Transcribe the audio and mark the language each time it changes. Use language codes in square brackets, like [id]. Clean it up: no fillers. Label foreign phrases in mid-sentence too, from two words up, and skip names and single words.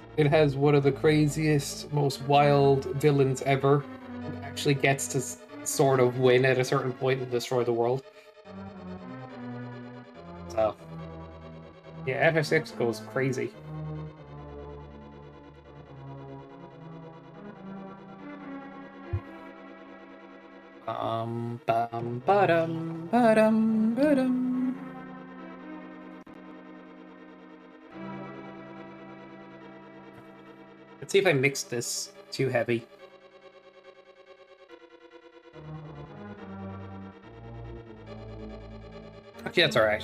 [en] It has one of the craziest, most wild villains ever, who actually gets to sort of win at a certain point and destroy the world. So, yeah, FF6 goes crazy. Bum ba-dum ba-dum. Let's see if I mixed this too heavy. Actually, that's alright.